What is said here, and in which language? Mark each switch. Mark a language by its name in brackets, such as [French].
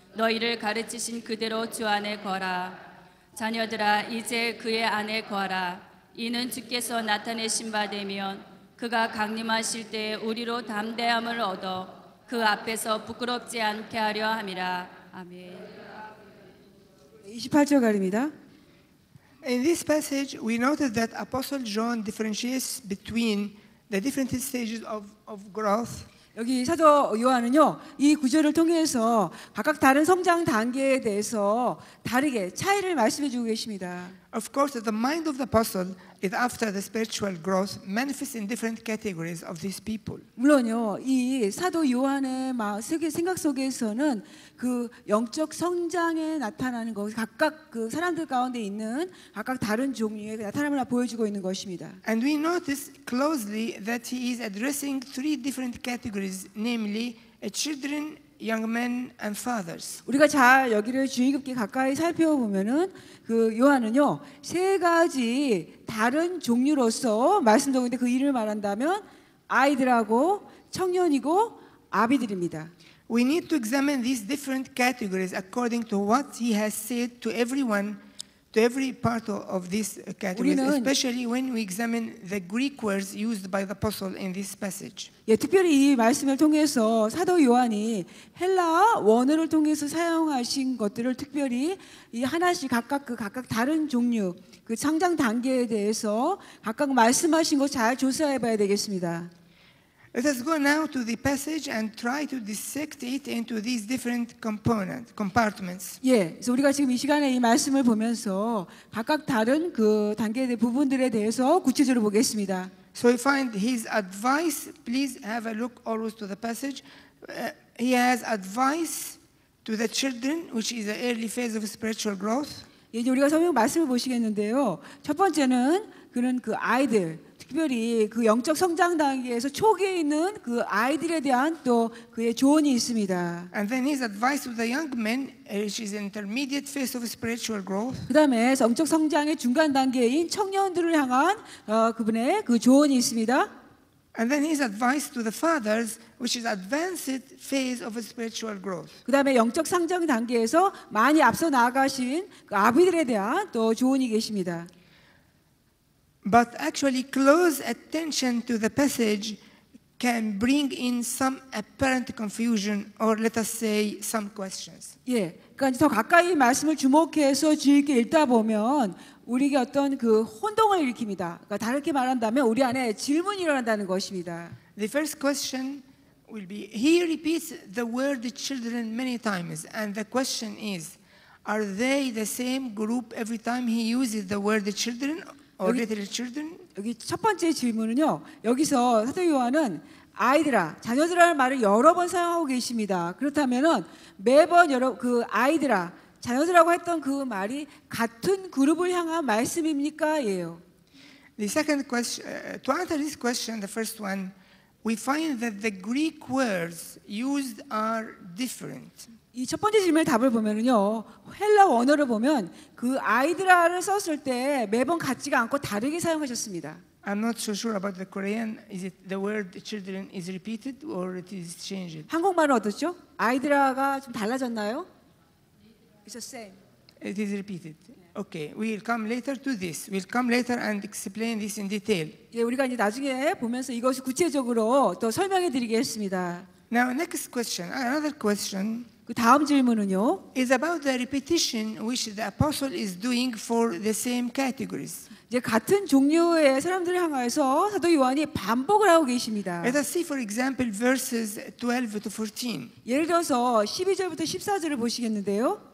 [Korean] 너희를 가르치신 그대로 주 안에 거하라. 자녀들아 이제 그의 안에 거하라. 이는 주께서 나타내신 바 되면 그가 강림하실 때 우리로 담대함을 얻어 그 앞에서 부끄럽지 않게 하려 함이라. 아멘. 28절 가립니다. [English] In this passage, we noted that Apostle John differentiates between the different stages of growth. [Korean] 여기 사도 요한은요, 이 구절을 통해서 각각 다른 성장 단계에 대해서 다르게 차이를 말씀해 주고 계십니다. [English] Of course, the mind of the apostle is after the spiritual growth manifests in different categories of these people. [Korean] 물론요, 이 사도 요한의 생각 속에서는 그 영적 성장에 나타나는 것, 각각 그 사람들 가운데 있는 각각 다른 종류의 나타남을 보여주고 있는 것입니다. [English] And we notice closely that he is addressing three different categories, namely children, young men, and fathers. [Korean] 우리가 잘 여기를 주의 깊게 가까이 살펴보면은 그 요한은요, 세 가지 다른 종류로서 말씀드리고 있는데 그 이름을 말한다면 아이들하고 청년이고 아비들입니다. [English] We need to examine these different categories according to what he has said to everyone, to every part of these categories, especially when we examine the Greek words used by the apostle in this passage. [Korean] 예, 특별히 이 말씀을 통해서 사도 요한이 헬라 원어를 통해서 사용하신 것들을 특별히 이 하나씩 각각 다른 종류 그 성장 단계에 대해서 각각 말씀하신 것 잘 조사해 봐야 되겠습니다. [English] Let us go now to the passage and try to dissect it into these different compartments. [Korean] 예, 그래서 우리가 지금 이 시간에 이 말씀을 보면서 각각 다른 그 단계의 부분들에 대해서 구체적으로 보겠습니다. [English] So we find his advice. Please have a look always to the passage. He has advice to the children, which is the early phase of spiritual growth. [Korean] 이제 우리가 성경 말씀을 보시겠는데요. 첫 번째는 그는 그 아이들, 특별히 그 영적 성장 단계에서 초기에 있는 그 아이들에 대한 또 그의 조언이 있습니다. [English] And then his advice to the young men, which is intermediate phase of spiritual growth. [Korean] 그다음에 영적 성장의 중간 단계인 청년들을 향한 그분의 그 조언이 있습니다. [English] And then his advice to the fathers, which is advanced phase of spiritual growth. [Korean] 그다음에 영적 성장 단계에서 많이 앞서 나아가신 그 아비들에 대한 또 조언이 계십니다. [English] But actually, close attention to the passage can bring in some apparent confusion, or let us say, some questions. [Korean] 예, 그러니까 더 가까이 말씀을 주목해서 주의 깊게 읽다 보면 우리에게 어떤 그 혼동을 일으킵니다. 그러니까 다르게 말한다면 우리 안에 질문이 일어난다는 것입니다. [English] The first question will be: he repeats the word children many times, and the question is, are they the same group every time he uses the word children? Or little children? [Korean] 여기 첫 번째 질문은요. 여기서 사도 요한은 아이들아, 자녀들이라는 말을 여러 번 사용하고 계십니다. 그렇다면은 매번 그 아이들아, 자녀들이라고 했던 그 말이 같은 그룹을 향한 말씀입니까? 예요. [English] The second question, to answer this question, the first one, we find that the Greek words used are different. [Korean] 이 첫 번째 질문의 답을 보면은요, 헬라 원어를 보면 그 아이들아를 썼을 때 매번 같지가 않고 다르게 사용하셨습니다. [English] I'm not so sure about the Korean. Is it the word children is repeated or it is changed? [Korean] 한국말은 어떻죠? 아이들아가 좀 달라졌나요? [English] It's the same. It is repeated. Okay, we'll come later to this. We'll come later and explain this in detail. [Korean] 예, 우리가 이제 나중에 보면서 이것을 구체적으로 또 설명해 드리겠습니다. [English] Now, next question, another question. [Korean] 그 다음 질문은요. [English] Is about the repetition which the apostle is doing for the same categories. [Korean] 이제 같은 종류의 사람들을 향해서 사도 요한이 반복을 하고 계십니다. [English] Let us see, for example, verses 12 to 14. [Korean] 예를 들어서 12절부터 14절을 보시겠는데요.